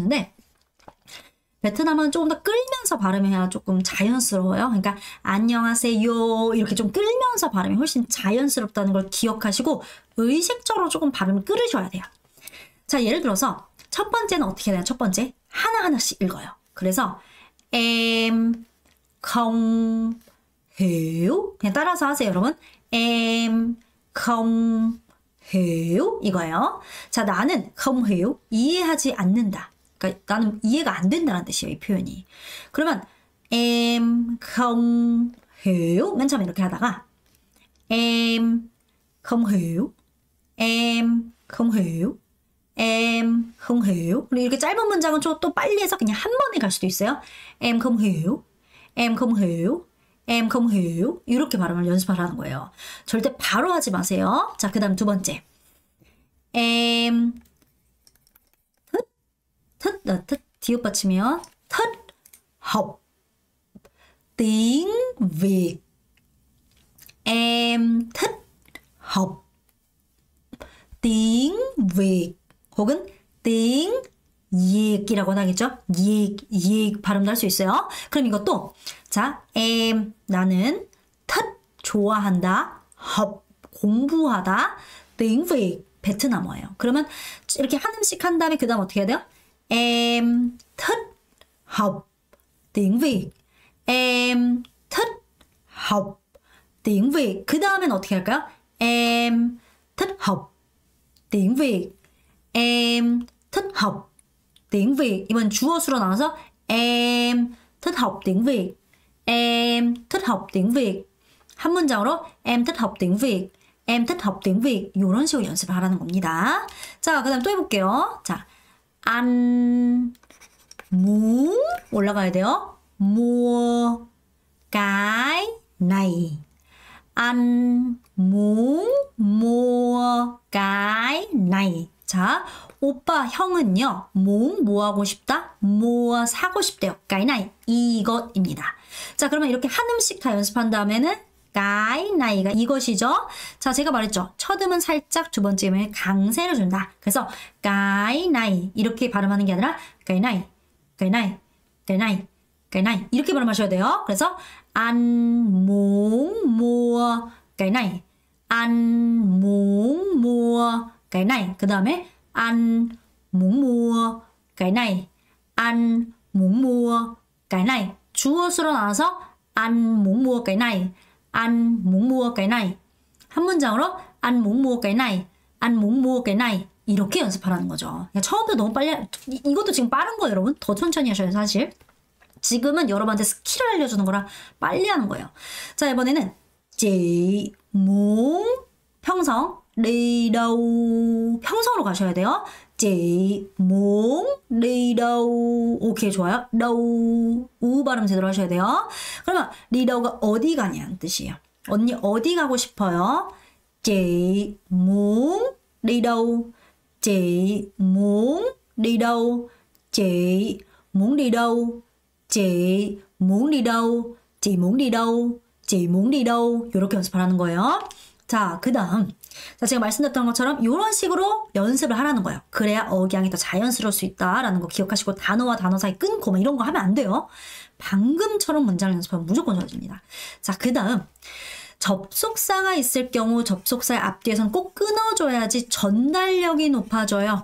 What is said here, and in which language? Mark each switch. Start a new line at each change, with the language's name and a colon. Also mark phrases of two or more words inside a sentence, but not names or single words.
Korean: 그렇게 연습을 하시는데 베트남은 조금 더 끌면서 발음해야 조금 자연스러워요. 그러니까 안녕하세요 이렇게 좀 끌면서 발음이 훨씬 자연스럽다는 걸 기억하시고 의식적으로 조금 발음을 끌으셔야 돼요. 자, 예를 들어서 첫 번째는 어떻게 해야 되나? 첫 번째 하나하나씩 읽어요. 그래서
Vietnamese: em không hiểu
Korean: 그냥 따라서 하세요, 여러분.
Vietnamese: em không hiểu 이거예요.
Korean: 자, 나는
Vietnamese: không hiểu
Korean: 이해하지 않는다. 그러니까 나는 이해가 안 된다는 뜻이에요, 이 표현이. 그러면
Vietnamese: em không hiểu
Korean: 맨 처음에 이렇게 하다가
Vietnamese: em không hiểu em không hiểu
Korean: em không hiểu 그리고 이렇게 짧은 문장은 또 빨리 해서 그냥 한 번에 갈 수도 있어요.
Vietnamese: em không hiểu em không hiểu em không hiểu
Korean: 이렇게 발음을 연습하라는 거예요. 절대 바로 하지 마세요. 자, 그 다음 두 번째
Vietnamese: em thích
Korean: 디귿 받치면
Vietnamese: thích học tiếng Việt em thích học tiếng Việt
Korean: 혹은
Vietnamese: tiếng Việt
Korean: 이라고 하겠죠? Việt 발음도 할 수 있어요. 그럼 이것도 자, em 나는 thích 좋아한다, học 공부하다,
Vietnamese: tiếng Việt
Korean: 베트남어예요. 그러면 이렇게 한 음씩 한 다음에 그 다음 어떻게 해야 돼요?
Vietnamese: Em thích học tiếng Việt. Em thích học tiếng Việt.
Korean: 그 다음엔 어떻게 할까요?
Vietnamese: Em thích học tiếng Việt. Em thích học tiếng Việt.
Korean: 이번 주어수로 나와서
Vietnamese: Em thích học tiếng Việt. Em thích học tiếng Việt.
Korean: 한 문장으로
Vietnamese: Em thích học tiếng Việt. Em thích học tiếng Việt.
Korean: 이런 식으로 연습을 하라는 겁니다. 자, 그 다음 또 해볼게요. 자,
Vietnamese: anh muốn
Korean: 올라가야 돼요.
Vietnamese: mua cái này. anh muốn mua cái này.
Korean: 자, 오빠 형은요. 뭐 하고 싶다? 뭐 사고 싶대요.
Vietnamese: cái này
Korean: 이것입니다. 자, 그러면 이렇게 한 음씩 다 연습한 다음에는
Vietnamese: cái nay가
Korean: 이것이죠. 자, 제가 말했죠. 첫 음은 살짝, 두 번째 음에 강세를 준다.
Vietnamese: 그래서 cái này
Korean: 이렇게 발음하는 게 아니라
Vietnamese: cái này, cái này, cái này, cái này
Korean: 이렇게 발음하셔야 돼요.
Vietnamese: 그래서 anh muốn mua cái này, anh muốn mua cái này.
Korean: 그 다음에
Vietnamese: anh muốn mua cái này, anh muốn mua cái này.
Korean: 주어수로 나와서
Vietnamese: anh muốn mua cái này. anh muốn mua cái này.
Korean: 한 문장으로
Vietnamese: anh muốn mua cái này, anh muốn mua cái này
Korean: 이렇게 연습하라는 거죠. 그러니까 처음부터 너무 빨리 이것도 지금 빠른 거예요, 여러분. 더 천천히 하셔야 돼요, 사실. 지금은 여러분한테 스킬을 알려주는 거라 빨리 하는 거예요. 자, 이번에는
Vietnamese: chị muốn
Korean: 평성
Vietnamese: đi đâu
Korean: 평성으로 가셔야 돼요.
Vietnamese: chị muốn đi đâu
Korean: 오케이, 좋아요. đâu 우 발음 제대로 하셔야 돼요. 그러면
Vietnamese: đi đâu
Korean: 가 어디 가냐는 뜻이에요. 언니 어디 가고 싶어요?
Vietnamese: chị muốn đi đâu chị muốn đi đâu chị muốn đi đâu chị muốn đi đâu chị muốn đi đâu chị muốn đi đâu
Korean: 이렇게 연습하라는 거예요. 자, 그 다음 자, 제가 말씀드렸던 것처럼 이런 식으로 연습을 하라는 거예요. 그래야 억양이 더 자연스러울 수 있다라는 거 기억하시고 단어와 단어 사이 끊고 막 이런 거 하면 안 돼요. 방금처럼 문장을 연습하면 무조건 좋아집니다. 자, 그 다음 접속사가 있을 경우 접속사의 앞뒤에선 꼭 끊어줘야지 전달력이 높아져요.